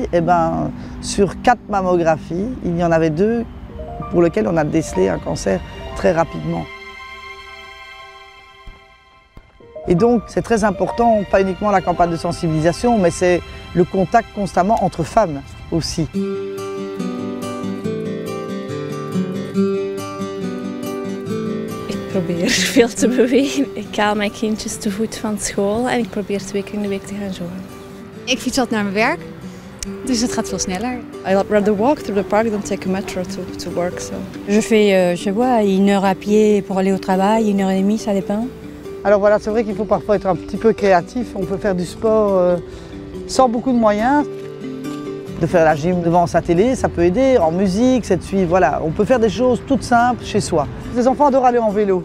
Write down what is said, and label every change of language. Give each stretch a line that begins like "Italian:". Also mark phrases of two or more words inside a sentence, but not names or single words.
French: Et ben, sur 4 mammographies, il y en avait 2 pour lesquelles on a décelé un cancer très rapidement. Et donc, c'est très important, pas uniquement la campagne de sensibilisation, mais c'est le contact constamment entre femmes aussi.
Dutch: Ik probeer veel te bewegen. Ik haal mijn kindjes te voet van school en ik probeer 2 keer in de week te gaan joggen. Ik fiets altijd naar mijn werk, dus het gaat veel sneller.
English: I rather walk through the park than take a metro to work. So.
French: Je fais, je sais pas, 1 heure à pied pour aller au travail, 1 heure et demie, ça dépend. Alors voilà, c'est vrai qu'il faut parfois être un petit peu créatif. On peut faire du sport sans beaucoup de moyens. De faire la gym devant sa télé, ça peut aider, en musique, c'est de suivre, voilà. On peut faire des choses toutes simples chez soi. Les enfants adorent aller en vélo.